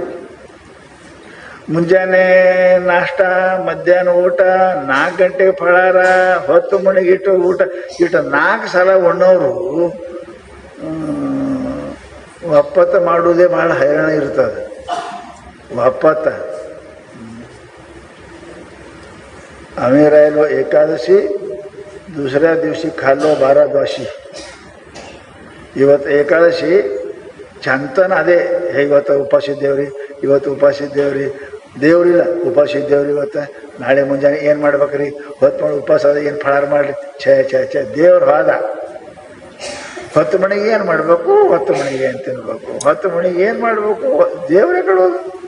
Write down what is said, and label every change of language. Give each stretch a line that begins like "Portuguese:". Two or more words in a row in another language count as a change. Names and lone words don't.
Kannada: ಮುಂಜಾನೆ ನಾಷ್ಟ, ಮಧ್ಯಾಹ್ನ ಊಟ, 4 ಗಂಟೆಗೆ ಫಳಾರ, 10 ಮಣಿಗಿಟ್ಟು ಊಟ, 4 ಸಲ ಉಣ್ಣೋರು ಒಪ್ಪತ್ತ ಮಾಡುವುದೇ ಭಾಳ ಹೈರಾಣ ಇರ್ತದೆ.
Marathi: ಒಪ್ಪತ್ತ आम्ही राहिलो एकादशी, दुसऱ्या दिवशी खाल्लो 12 द्वाशी.
Kannada: ಇವತ್ತು ಏಕಾದಶಿ ಚಂತನ ಅದೇ, ಇವತ್ತು ಉಪಾಸಿದ್ದೇವ್ರಿ, ಇವತ್ತು ಉಪಾಸಿದ್ದೇವ್ರಿ, ದೇವ್ರಿಲ್ಲ ಉಪಾಸಿದ್ದೇವ್ರಿ. ಇವತ್ತು ನಾಳೆ ಮುಂಜಾನೆ ಏನು ಮಾಡ್ಬೇಕ್ರಿ, ಹೊತ್ತು ಮಾಡಿ ಉಪವಾಸ ಅದ, ಏನು ಫಳಾರ ಮಾಡಲಿ, ಛೇ ದೇವ್ರ ಹೋದ. 10 ಮಣಿಗೆ ಏನು ಮಾಡಬೇಕು, 10 ಮಣಿಗೆ ಏನು ತಿನ್ಬೇಕು, 10 ಮಣಿಗೆ ಏನು ಮಾಡಬೇಕು, ದೇವ್ರೇ ಕಳೋದು.